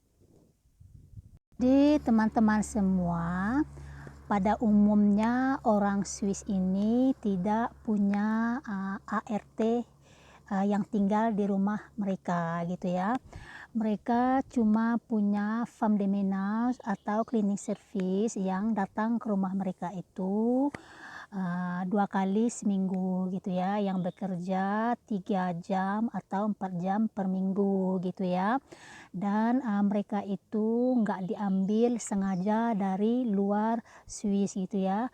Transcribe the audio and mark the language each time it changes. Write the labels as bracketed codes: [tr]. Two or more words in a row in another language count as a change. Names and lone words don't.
[id] Jadi teman-teman semua, pada umumnya orang Swiss ini tidak punya, ART, yang tinggal di rumah mereka gitu ya. Mereka cuma punya [fr] femme de ménage [id] atau [en] cleaning service [id] yang datang ke rumah mereka itu, 2 kali seminggu gitu ya, yang bekerja 3 jam atau 4 jam per minggu gitu ya. Dan, mereka itu nggak diambil sengaja dari luar Swiss gitu ya.